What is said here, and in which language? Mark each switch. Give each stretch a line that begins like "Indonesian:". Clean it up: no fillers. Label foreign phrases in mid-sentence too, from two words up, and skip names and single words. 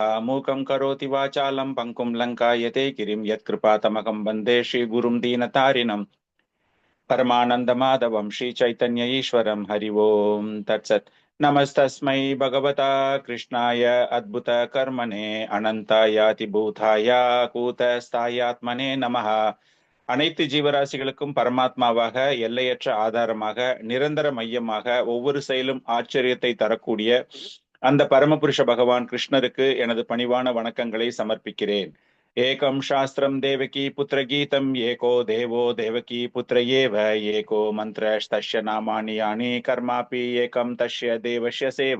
Sanskrit: मूकं करोति वाचालं पङ्कुं लङ्कायते गिरिं यत्कृपातमहं वन्दे श्रीगुरुं दीनतारिणं परमानन्दमाधवं श्रीचैतन्य ईश्वरं हरि ओम् तत्सत्। नमस्तस्मै भगवता कृष्णाय अद्भुतकर्मणे अनन्तायातिभूताय कूटस्थायात्मने नमः।
Tamil: அனைத்து ஜீவராசிகளுக்கும் பரமாத்மாவாக, எல்லையற்ற ஆதாரமாக, நிரந்தர மையமாக, ஒவ்வொரு செயலும் ஆச்சரியத்தை தரக்கூடிய அந்த பரமபுருஷ பகவான் கிருஷ்ணருக்கு எனது பணிவான வணக்கங்களை சமர்ப்பிக்கிறேன்.
Sanskrit: एकं शास्त्रं देवकी पुत्र गीतम् एको देवो देवकी पुत्र एव एको मन्त्रस्तस्य नामानि यानि कर्मापि एकं तस्य देवस्य सेवा.